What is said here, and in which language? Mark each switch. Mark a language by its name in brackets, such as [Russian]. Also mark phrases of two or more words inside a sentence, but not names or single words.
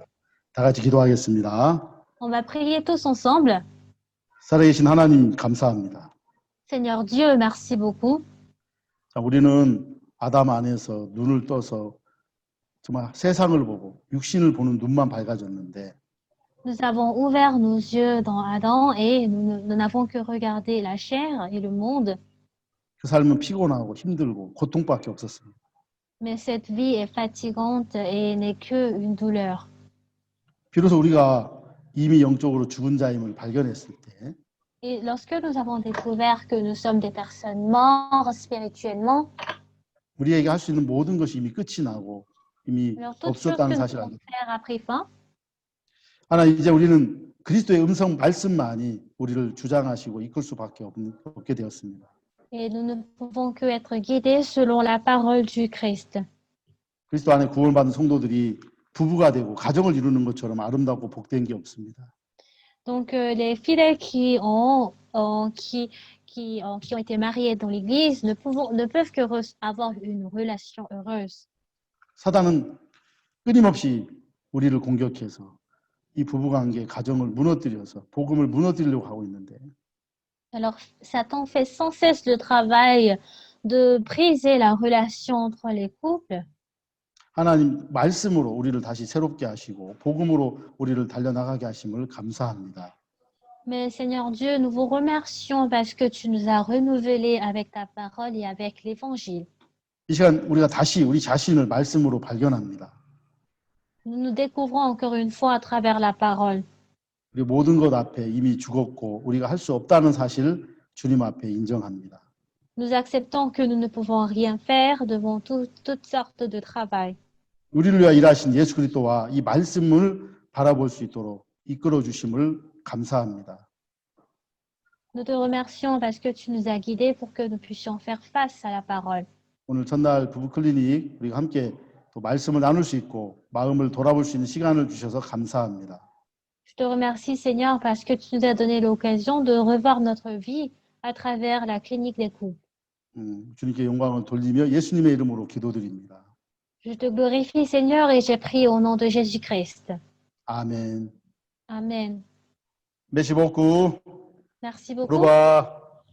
[Korean] 다 같이 기도하겠습니다. [French] On va prier tous ensemble. [Korean] 살아계신 하나님 감사합니다. [French] Seigneur Dieu, merci beaucoup. [Korean] 자, 우리는 아담 안에서 눈을 떠서 정말 세상을 보고 육신을 보는 눈만 밝아졌는데 [French] Nous avons ouvert nos yeux dans Adam et nous n'avons que regardé la chair et le monde. [Korean] 그 삶은 피곤하고 힘들고 고통밖에 없었습니다. [French] Mais cette vie est fatigante et n'est qu'une douleur. [Korean] 비로소 우리가 이미 영적으로 죽은 자임을 발견했을 때 [French] Et lorsque nous avons découvert que nous sommes des personnes mortes spirituellement, [Korean] 우리에게 할 수 있는 모든 것이 이미 끝이 나고 이미 [French] alors toutes choses que [Korean] 없었다는 [French] nous [Korean] 사실을 [French] pouvons [Korean] 알게 됩니다. [French] faire a pris fin. [Korean] 하나 이제 우리는 그리스도의 음성 말씀만이 우리를 주장하시고 이끌 수밖에 없게 되었습니다. [French] Et nous ne pouvons que être guidés selon la parole du Christ. [Korean] 그리스도 안에 구원받은 성도들이 부부가 되고 가정을 이루는 것처럼 아름답고 복된 게 없습니다. [French] Donc, les fidèles qui ont été mariés dans l'Église ne peuvent que avoir une relation heureuse. [Korean] 사단은 끊임없이 우리를 공격해서 이 부부관계, 가정을 무너뜨려서 복음을 무너뜨리려고 하고 있는데 [French] Alors, Satan fait sans cesse le travail de briser la relation entre les couples. [Korean] 하나님 말씀으로 우리를 다시 새롭게 하시고 복음으로 우리를 달려나가게 하심을 감사합니다. [French] Mais Seigneur Dieu, nous vous remercions parce que tu nous as renouvelés avec ta parole et avec l'Évangile. [Korean] 이 시간 우리가 다시 우리 자신을 말씀으로 발견합니다. [French] Nous nous découvrons encore une fois à travers la parole. [Korean] 우리 모든 것 앞에 이미 죽었고 우리가 할 수 없다는 사실 주님 앞에 인정합니다. [French] Nous acceptons que nous ne pouvons rien faire devant toutes sortes de travail. [Korean] 우리를 위하여 일하신 예수 그리스도와 이 말씀을 바라볼 수 있도록 이끌어 주심을 감사합니다. [French] Nous te remercions parce que tu nous as guidés pour que nous puissions faire face à la parole. [Korean] 오늘 첫날 부부 클리닉 우리가 함께 또 말씀을 나눌 수 있고 마음을 돌아볼 수 있는 시간을 주셔서 감사합니다. [French] Je te remercie, Seigneur, parce que tu nous as donné l'occasion de revoir notre vie à travers la clinique des couples. [Korean] 주님께 영광을 돌리며 예수님의 이름으로 기도드립니다. [French] Je te glorifie, Seigneur, et j'ai prié au nom de Jésus-Christ. [Korean] 아멘. [French] Amen. merci beaucoup. Merci beaucoup. 오르바.